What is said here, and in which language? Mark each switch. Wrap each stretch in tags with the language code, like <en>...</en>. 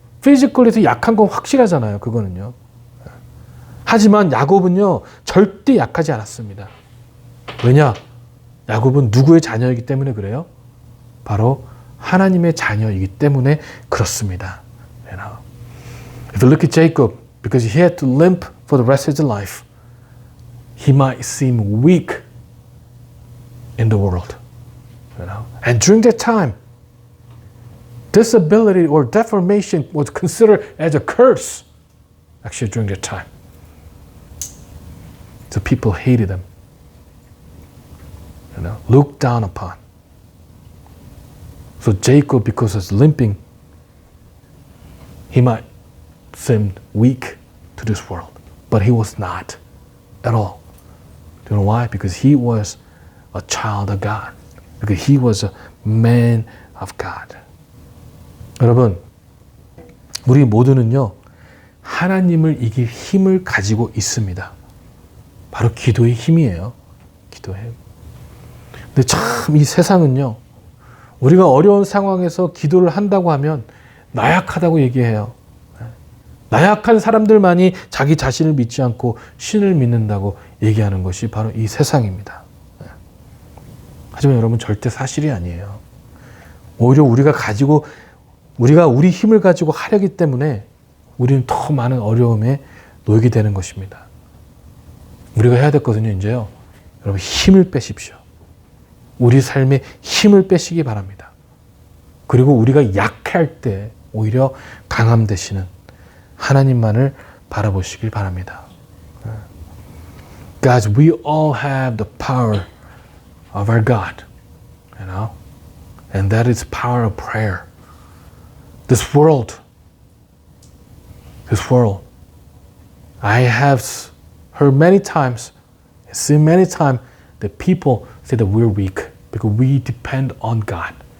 <ko>피지컬에서 약한 건 확실하잖아요. 그거는요. 하지만 야곱은요, 절대 약하지 않았습니다. 왜냐? 야곱은 누구의 자녀이기 때문에 그래요? 바로 하나님의 자녀이기 때문에 그렇습니다.</ko> <en>If you look at Jacob, because he had to limp for the rest of his life, he might seem weak in the world. And during that time, disability or deformation was considered as a curse. Actually, during that time. So people hated him. Looked down upon. So Jacob, because of his limping, he might seem weak to this world. But he was not at all. Do you know why? Because he was a child of God. Because he was a man of God.</en> <ko>여러분, 우리 모두는요, 하나님을 이길 힘을 가지고 있습니다. 바로 기도의 힘이에요. 기도의 힘. 근데 참 이 세상은요, 우리가 어려운 상황에서 기도를 한다고 하면 나약하다고 얘기해요. 나약한 사람들만이 자기 자신을 믿지 않고 신을 믿는다고 얘기하는 것이 바로 이 세상입니다. 하지만 여러분, 절대 사실이 아니에요. 오히려 우리가 우리 힘을 가지고 하려기 때문에 우리는 더 많은 어려움에 놓이게 되는 것입니다. 우리가 해야 될 것은요, 이제요, 여러분, 힘을 빼십시오. 우리 삶에 힘을 빼시기 바랍니다. 그리고 우리가 약할 때 오히려 강함 되시는 하나님만을 바라보시길 바랍니다.</ko> <en>Guys, we all have the power of our God, and that is power of prayer. This world, I have heard many times, seen many times that people say that we're weak because we depend on God.</en>